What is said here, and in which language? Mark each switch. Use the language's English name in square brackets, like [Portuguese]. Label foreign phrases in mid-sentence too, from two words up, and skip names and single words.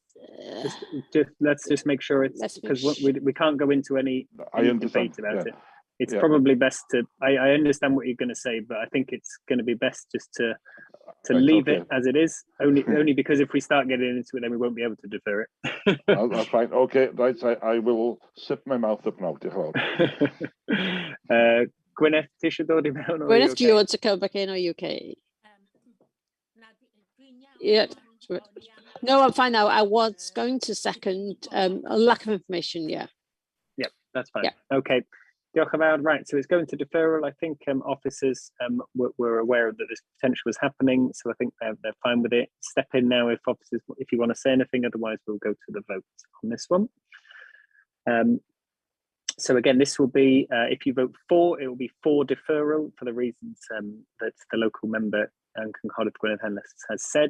[English] Let's just make sure it's because we can't go into any debate about it. it's Yeah. probably best to, I understand what you're going to say, but I think it's going to be best just to Right, leave okay. it as it is, only because if we start getting into it, then we won't be able to defer it. That's fine. Okay, right. I will sip my mouth up now. [Welsh] Diolch yn fawr. Gwyneth, tisio dod i mewn? [English] Gwyneth, do you want to come back in, or you okay? Yeah. No, I'm fine now. I was going to second a lack of information. Yeah. Yep, that's fine. Yeah. [Welsh] Okay. Diolch yn fawr. [English] Right, so it's going to deferral. I think officers were aware that this potential was happening, so I think they're fine with it. Step in now if officers, if you want to say anything, otherwise we'll go to the vote on this one. So again, this will be, if you vote for, it will be for deferral for the reasons that the local member, Cynghorydd Gwyneth Henless, has said.